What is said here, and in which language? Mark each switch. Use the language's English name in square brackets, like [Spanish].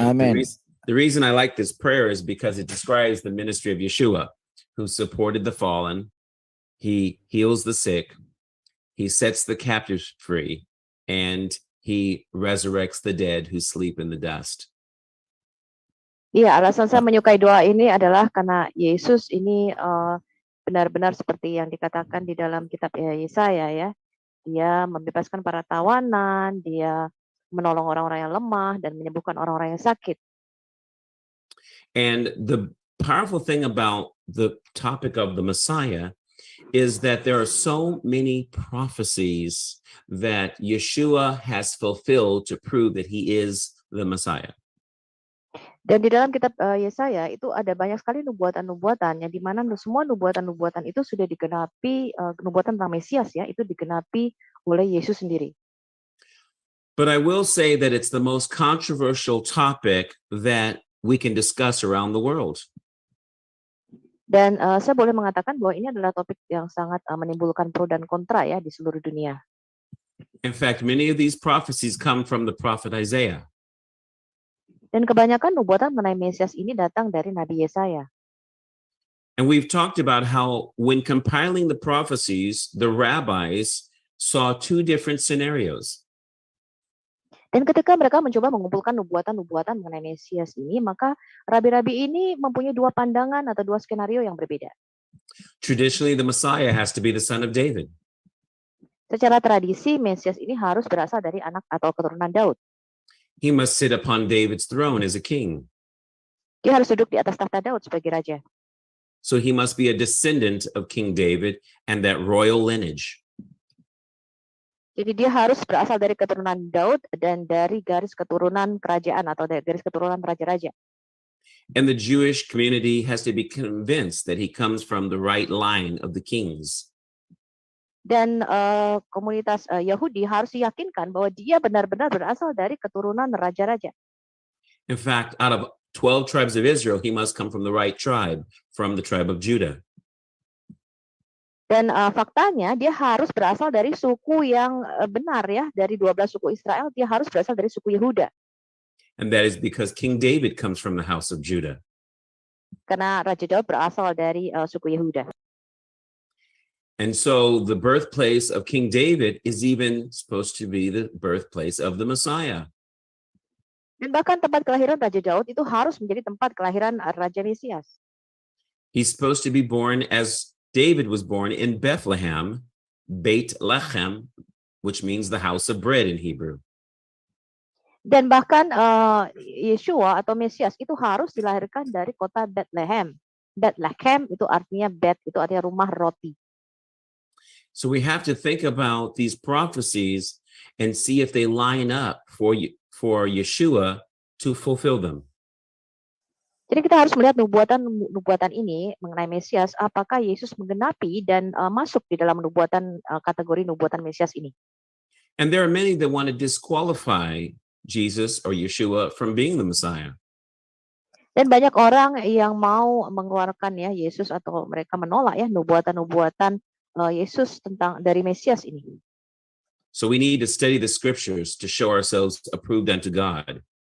[English] Amen. The reason I like this prayer is because it describes the ministry of Yeshua, who supported the fallen. He heals the sick. He sets the captives free, and he resurrects the dead who sleep in the dust. [Indonesian] Iya, alasan saya menyukai doa ini adalah karena Yesus ini benar-benar seperti yang dikatakan di dalam kitab Yesaya ya. Dia membebaskan para tawanan, dia menolong orang-orang yang lemah dan menyembuhkan orang-orang yang sakit. [English] And the powerful thing about the topic of the Messiah is that there are so many prophecies that Yeshua has fulfilled to prove that he is the Messiah. [Indonesian] Dan di dalam kitab Yesaya itu ada banyak sekali nubuatan-nubuatan yang di mana semua nubuatan-nubuatan itu sudah digenapi, nubuatan tentang Mesias ya, itu digenapi oleh Yesus sendiri. [English] But I will say that it's the most controversial topic that we can discuss around the world. [Indonesian] Dan saya boleh mengatakan bahwa ini adalah topik yang sangat menimbulkan pro dan kontra ya di seluruh dunia. [English] In fact, many of these prophecies come from the prophet Isaiah. [Indonesian] Dan kebanyakan nubuatan mengenai Mesias ini datang dari Nabi Yesaya. [English] And we've talked about how when compiling the prophecies, the rabbis saw two different scenarios. [Indonesian] Dan ketika mereka mencoba mengumpulkan nubuatan-nubuatan mengenai Mesias ini, maka rabi-rabi ini mempunyai dua pandangan atau dua skenario yang berbeda. [English] Traditionally, the Messiah has to be the son of David. [Indonesian] Secara tradisi, Mesias ini harus berasal dari anak atau keturunan Daud. [English] He must sit upon David's throne as a king. [Indonesian] Dia harus duduk di atas tahta Daud sebagai raja. [English] So he must be a descendant of King David and that royal lineage. [Indonesian] Jadi dia harus berasal dari keturunan Daud dan dari garis keturunan kerajaan atau dari garis keturunan raja-raja. [English] And the Jewish community has to be convinced that he comes from the right line of the kings. [Indonesian] Dan komunitas Yahudi harus diyakinkan bahwa dia benar-benar berasal dari keturunan raja-raja. [English] In fact, out of 12 tribes of Israel, he must come from the right tribe, from the tribe of Judah. [Indonesian] Dan faktanya dia harus berasal dari suku yang benar ya, dari 12 suku Israel dia harus berasal dari suku Yehuda. [English] And that is because King David comes from the house of Judah. [Indonesian] Karena Raja Daud berasal dari suku Yehuda. [English] And so the birthplace of King David is even supposed to be the birthplace of the Messiah. [Indonesian] Dan bahkan tempat kelahiran Raja Daud itu harus menjadi tempat kelahiran Raja Mesias. [English] He's supposed to be born as David was born in Bethlehem, Beit Lechem, which means the house of bread in Hebrew. [Indonesian] Dan bahkan Yeshua atau Mesias itu harus dilahirkan dari kota Bethlehem. Bethlehem itu artinya bet, itu artinya rumah roti. [English] So we have to think about these prophecies and see if they line up for Yeshua to fulfill them. [Indonesian] Jadi kita harus melihat nubuatan ini mengenai Mesias, apakah Yesus menggenapi dan masuk di dalam kategori nubuatan Mesias ini. [English] And there are many that want to disqualify Jesus or Yeshua from being the Messiah. [Indonesian] Dan banyak orang yang mau mengeluarkan ya Yesus atau mereka menolak ya nubuatan-nubuatan Yesus dari Mesias ini. [English] So we need to study the scriptures to show ourselves approved unto God.